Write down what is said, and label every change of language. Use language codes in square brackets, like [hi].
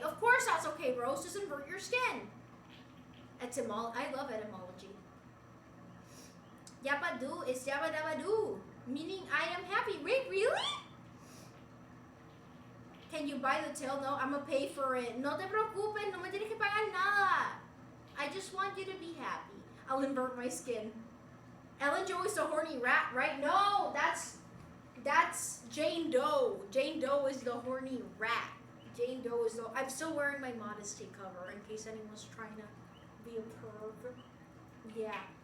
[en] Of course that's okay, bros. Just invert your skin. I love etymology. Yapadu is yabadabadu, meaning I am happy. Wait, really? Can you buy the tail? No, I'm gonna pay for it. [es] No te preocupes, no me tienes que pagar nada. [en] I just want you to be happy. I'll invert my skin. Ellen Joe is the horny rat, right? No, that's Jane Doe. Jane Doe is the horny rat. Jane Doe is the. I'm still wearing my modesty cover in case anyone's trying to be a perv. Yeah.